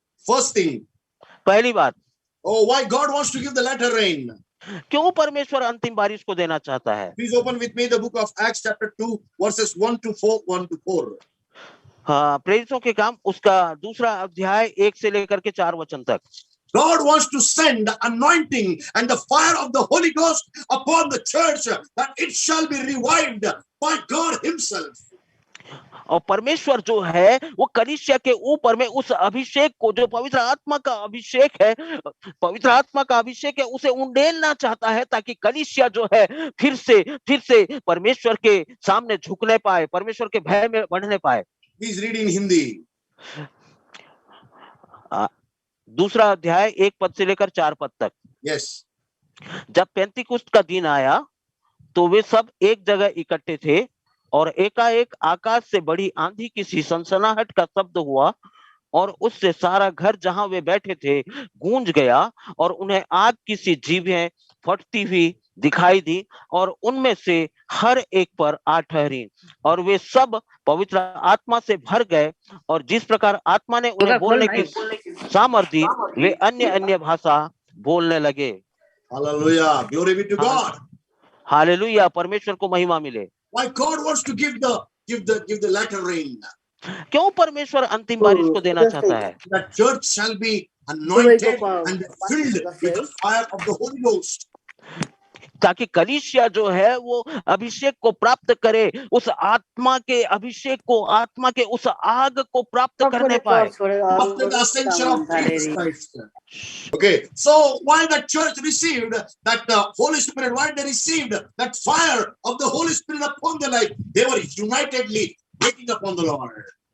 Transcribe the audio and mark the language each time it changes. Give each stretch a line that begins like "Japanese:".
English: First thing.
Hindi: पहली बात,
English: Oh, why God wants to give the latter rain?
Hindi: क्यों परमेश्वर अंतिम बारिश को देना चाहता है?
English: Please open with me the book of Acts chapter 2 verses 1 to 4.
Hindi: हाँ, प्रेरितों के काम उसका दूसरा अध्याय 1 से लेकर के 4 वचन तक।
English: God wants to send the anointing and the fire of the Holy Ghost upon the church, that it shall be revived by God himself.
Hindi: और परमेश्वर जो है वो कलीसिया के ऊपर में उस अभिषेक को, जो पवित्र आत्मा का अभिषेक है, पवित्र आत्मा का अभिषेक है, उसे उंडेलना चाहता है, ताकि कलीसिया जो है फिर से परमेश्वर के सामने झुकने पाए, परमेश्वर के भय में बढ़ने पाए।
English: Please read in Hindi.
Hindi: दूसरा अध्याय 1 पद से लेकर 4 पद तक।
English: Yes.
Hindi: जब पेंतीकुस्त का दिन आया तो वे सब एक जगह इकट्ठे थे, और एकाएक आकाश से बड़ी आंधी की सी सनसनाहट का शब्द हुआ, और उससे सारा घर जहां वे बैठे थे गूंज गया, और उन्हें आग की सी जीभें फटती हुई दिखाई दी, और उनमें से हर एक पर आ ठहरी, और वे सब पवित्र आत्मा से भर गए, और जिस प्रकार आत्मा ने उन्हें बोलने की सामर्थ्य दी, वे अन्य अन्य भाषा बोलने लगे।
English: Hallelujah. Glory be to God.
Hindi: Hallelujah, परमेश्वर को महिमा मिले।
English: Why God wants to give the latter rain?
Hindi: क्यों परमेश्वर अंतिम बारिश को देना चाहता है?
English: That church shall be anointed and filled with the fire of the Holy Ghost.
Hindi: ताकि कलीसिया जो है वो अभिषेक को प्राप्त करे, उस आत्मा के अभिषेक को, आत्मा के उस आग को प्राप्त करने पाए।
English: After the ascension of Jesus Christ. Okay, so why the church received that Holy Spirit, why they received that fire of the Holy Spirit upon their life? They were unitedly waiting upon the Lord.